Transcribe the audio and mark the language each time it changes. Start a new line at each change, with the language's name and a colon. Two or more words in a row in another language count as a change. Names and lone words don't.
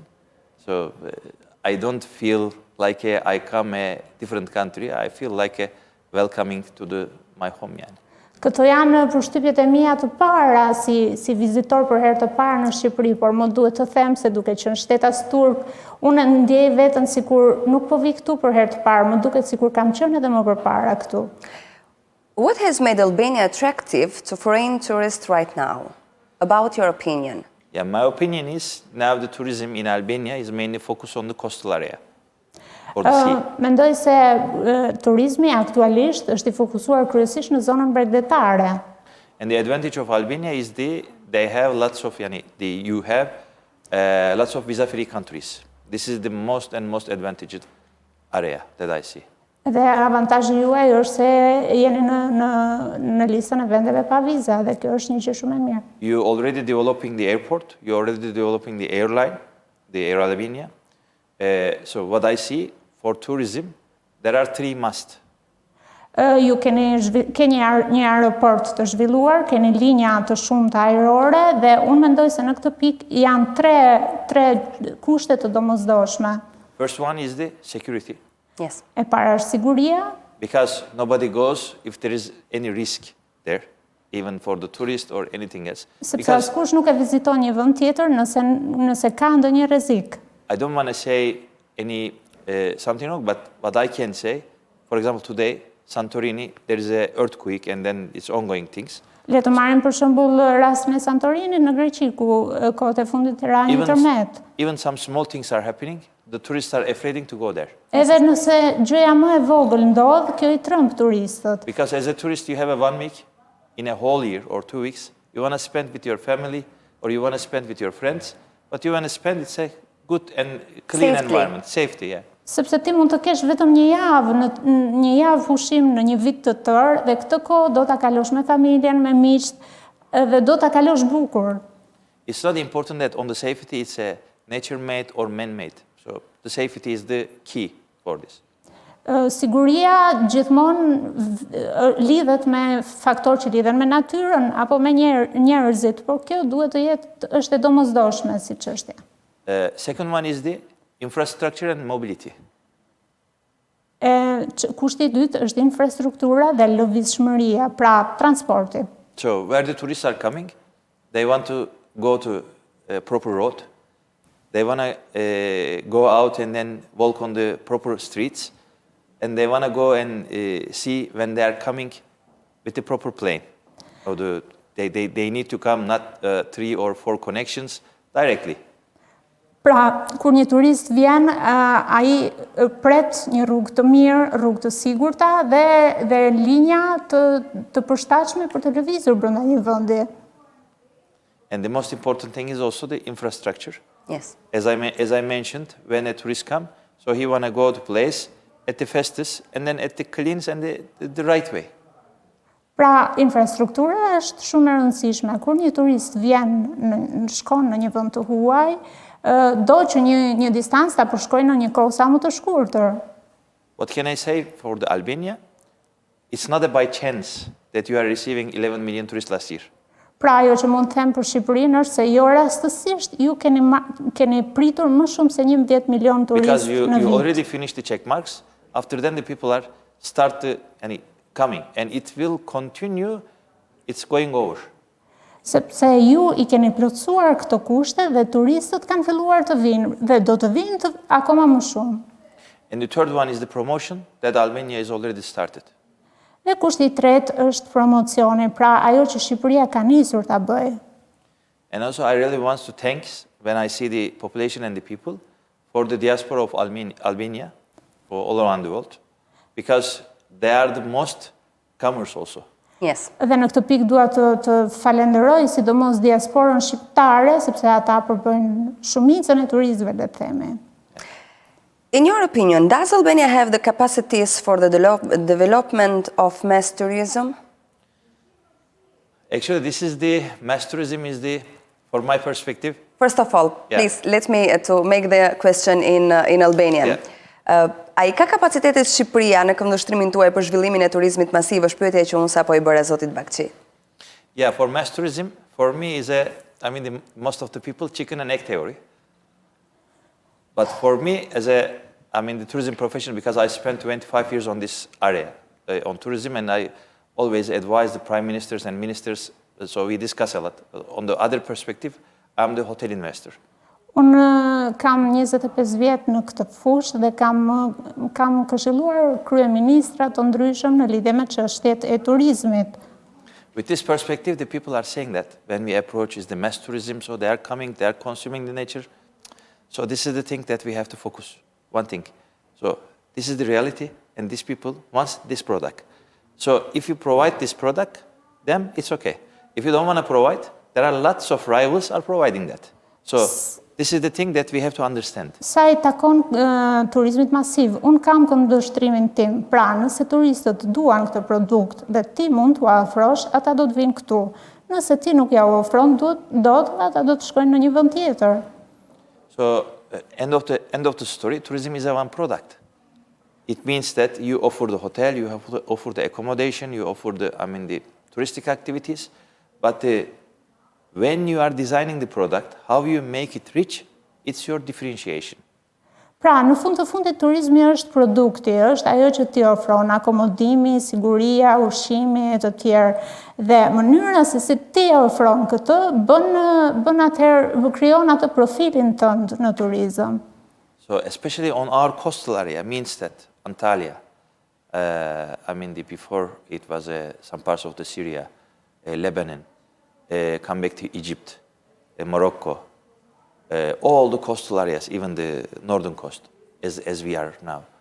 English: So I don't feel like I come a different country. I feel like welcoming to my home.
Albanian: Këto janë përshtypjet e mia të para si vizitor për herë të parë në Shqipëri, por më duhet të them se duke qenë shtetas turk, unë ndjej veten sikur nuk po vi këtu për herë të parë, më duket sikur kam qenë edhe më përpara këtu.
English: What has made Albania attractive to foreign tourists right now? About your opinion? Yeah, my opinion is now the tourism in Albania is mainly focused on the coastal area.
Albanian: Mendoj se turizmi aktualisht është I fokusuar kryesisht në zonën bregdetare.
English: And the advantage of Albania is they have lots of lots of visa-free countries. This is the most advantaged area that I see.
Albanian: Dhe avantazhi juaj është se jeni në listën e vendeve pa viza dhe kjo është një gjë shumë e mirë.
English: You already developing the airport, you already developing the airline, the Air Albania. So what I see for tourism, there are 3 must.
Albanian: Ju keni një aeroport të zhvilluar, keni linja të shumta ajrore dhe unë mendoj se në këtë pikë janë 3 kushte të domosdoshme.
English: First one is the security. Yes.
Albanian: E para është siguria.
English: Because nobody goes if there is any risk there, even for the tourist or anything else.
Albanian: Sepse askush nuk e viziton një vend tjetër nëse ka ndonjë rrezik.
English: I don't want to say any something wrong, but what I can say, for example, today, Santorini, there is an earthquake and then it's ongoing things.
Albanian: Le të marrim për shembull rastin e Santorinit në Greqi ku kohët e fundit ra një tërmet.
English: Even some small things are happening, the tourists are afraid to go there.
Albanian: Edhe nëse gjëja më e vogël ndodh, kjo I tremb turistët.
English: Because as a tourist you have a 1 week in a whole year or 2 weeks, you want to spend with your family or you want to spend with your friends, but you want to spend it's a good and clean environment, safety, yeah.
Albanian: Sepse ti mund të kesh vetëm një javë pushim në një vit të tërë dhe këtë kohë do ta kalosh me familjen, me miqt dhe do ta kalosh bukur.
English: It's not important that on the safety it's a nature-made or man-made. So the safety is the key for this.
Albanian: Siguria gjithmonë lidhet me faktorë që lidhen me natyrën apo me njerëzit, por kjo duhet të jetë është e domosdoshme si çështje.
English: Second one is the infrastructure and mobility.
Albanian: Kushti I dytë është infrastruktura dhe lëvizshmëria, pra transporti.
English: So where the tourists are coming, they want to go to a proper road. They want to go out and then walk on the proper streets. And they want to go and see when they are coming with the proper plane. Or they need to come not 3 or 4 connections directly.
Albanian: Pra, kur një turist vjen, ai pret një rrugë të mirë, rrugë të sigurta dhe linja të përshtatshme për të lëvizur brenda një vendi.
English: And the most important thing is also the infrastructure. Yes. As I mentioned, when a tourist comes, so he want to go to place at the fastest and then at the cleanest and the right way.
Albanian: Pra, infrastruktura është shumë e rëndësishme. Kur një turist vjen, shkon në një vend të huaj, do që një distancë ta përshkojë në një kohë sa më të shkurtër.
English: What can I say for the Albania? It's not by chance that you are receiving 11 million tourists last year.
Albanian: Pra, ajo që mund të them për Shqipërinë është se jo rastësisst ju keni pritur më shumë se 11 milion turistë
English: Because
Albanian: në vit.
English: you already finished the check marks. After then the people are coming and it will continue. It's going over.
Albanian: Sepse ju I keni plotësuar këto kushte dhe turistët kanë filluar të vinë dhe do të vinë akoma më shumë.
English: And the third one is the promotion that Albania is already started.
Albanian: Dhe kushti I tretë është promocioni, pra ajo që Shqipëria ka nisur ta bëjë.
English: And also I really want to thank when I see the population and the people for the diaspora of Albania for all around the world because they are the most comers also. Yes.
Albanian: Dhe në këtë pikë dua të falenderoj sidomos diasporën shqiptare sepse ata përbëjnë shumicën e turistëve, le të themi.
English: In your opinion, does Albania have the capacities for the development of mass tourism? Actually, this is the mass tourism is the, for my perspective. First of all, please, let me to make the question in Albanian.
Albanian: A I ka kapacitetet Shqipëria në këndvështrimin tuaj për zhvillimin e turizmit masiv, është pyetja që unë sapo I bëra zotit Baġci.
English: Yeah, for mass tourism, for me is most of the people chicken and egg theory. But for me, the tourism profession, because I spent 25 years on this area, on tourism, and I always advise the prime ministers and ministers, so we discuss a lot. On the other perspective, I'm the hotel investor.
Albanian: Unë kam 25 vjetë në këtë fushë dhe kam këshilluar kryeministra të ndryshëm në lidhje me çështjet e turizmit.
English: With this perspective, the people are saying that when we approach is the mass tourism, so they are coming, they are consuming the nature. So this is the thing that we have to focus, one thing. So this is the reality, and these people want this product. So if you provide this product, then it's okay. If you don't want to provide, there are lots of rivals are providing that. So this is the thing that we have to understand.
Albanian: Sa I takon turizmit masiv, unë kam këndvështrimin tim. Pra, nëse turistët duan këtë produkt dhe ti mund t'u afrosh, ata do të vinë këtu. Nëse ti nuk ja u ofron dot, ata do të shkojnë në një vend tjetër.
English: So end of the story, tourism is a one product. It means that you offer the hotel, you offer the accommodation, you offer the touristic activities, but when you are designing the product, how you make it rich, it's your differentiation.
Albanian: Pra, në fund të fundit, turizmi është produkti, është ajo që ti ofron, akomodimi, siguria, ushqimi e të tjerë. Dhe mënyra se si ti ofron këtë, bën atëherë, krijon atë profilin tënd në turizëm.
English: So, especially on our coastal area, means that Antalya, before it was some parts of the Syria, Lebanon, come back to Egypt, Morocco, all the coastal areas, even the northern coast, as we are now.